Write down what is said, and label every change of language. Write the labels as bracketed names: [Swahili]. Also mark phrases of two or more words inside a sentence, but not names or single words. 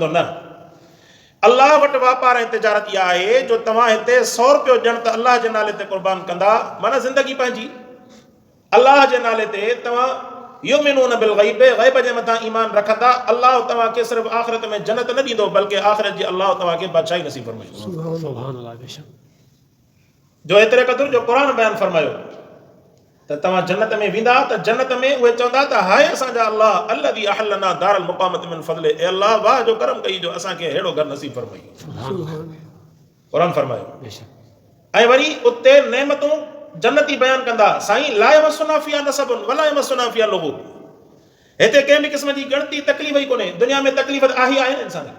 [Sindhi] न, अल्लाह वटि वापार ऐं तिजारत इहा आहे जो तव्हां हिते 100 रुपयो ॼण त अल्लाह जे नाले ते क़ुर्बान कंदा, माना ज़िंदगी पंहिंजी अल्लाह जे नाले ते तव्हां [Arabic] يؤمنون بالغيب, [Sindhi] ग़ैब जे मथां ईमान रखंदा। अल्लाह तव्हांखे सिर्फ़ु आख़िरत में जन्नत न ॾींदो बल्कि आख़िरत जी अल्लाह तव्हांखे बादशाही नसीब फरमाईंदो। [Arabic] سبحان الله. बेशक [Sindhi] जो एतिरे क़दुरु जो क़ुरान बयान फरमायो त तव्हां जन्नत में वेंदा त जन्नत में उहे चवंदा त हाय असांजा अल्लाह [Arabic] الذي أحلنا دار المقامة من فضله. [Sindhi] ए अल्लाह वाह जो करम कई जो असांखे अहिड़ो घर नसीब फरमाई। क़ुरान फरमायो। ऐं वरी उते नेमतूं जन्नती बयान कंदा। [Arabic] साईं لا يمسنا فيها نصب ولا يمسنا فيها لغوب. [Sindhi] हिते कंहिं बि क़िस्म जी गणती तकलीफ़ ई कोन्हे। दुनिया में तकलीफ़ आहे न इंसान खे।